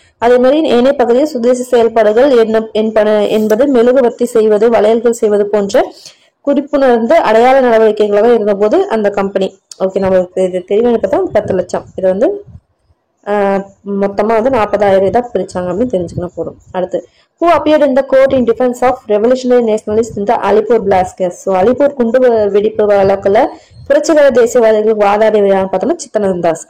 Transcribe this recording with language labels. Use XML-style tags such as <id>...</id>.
<ta>அதே மாதிரி ஏனைய பகுதியில் சுதேசி செயல்பாடுகள் என்பது மெழுகுவர்த்தி செய்வது, வளையல்கள் செய்வது போன்ற குறிப்புணர்ந்த அடையாள நடவடிக்கைகளாக இருந்த போது அந்த கம்பெனி ஓகே நம்மளுக்கு இது தெரியும் பார்த்தா 10 லட்சம் இது வந்து மொத்தமா வந்து 40,000 தான் பிரிச்சாங்க அப்படின்னு தெரிஞ்சுக்கணும் போதும்.</ta> <en>அடுத்து, who appeared in the court in defense of revolutionary nationalists in the Alipur blast case?</en> <ta>So Alipur குண்டு வெடிப்பு வழக்குல புரட்சிகர தேசியவாதிகளுக்கு வாதாடியான்னு பார்த்தோம்னா சித்தரஞ்சன் தாஸ்.</ta>